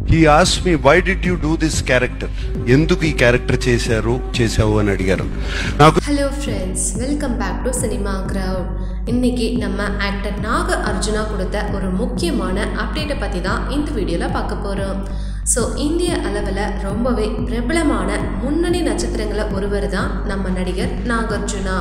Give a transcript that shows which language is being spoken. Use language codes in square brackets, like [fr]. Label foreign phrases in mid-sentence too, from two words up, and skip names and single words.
[en] He asked me, why did you do this character? [te] ఎందుకు ఈ క్యారెక్టర్ చేశావు అని అడిగారు. నాకు [en] Hello friends, welcome back to Cinema Crowd. [ta] இன்னைக்கு நம்ம ஆக்டர் நாக அர்ஜுனா கொடுத்த ஒரு முக்கியமான அப்டேட்டை பற்றி தான் இந்த வீடியோவில் பார்க்க போகிறோம். ஸோ இந்திய அளவில் ரொம்பவே பிரபலமான முன்னணி நட்சத்திரங்களை ஒருவர் தான் நம்ம நடிகர் நாகார்ஜுனா.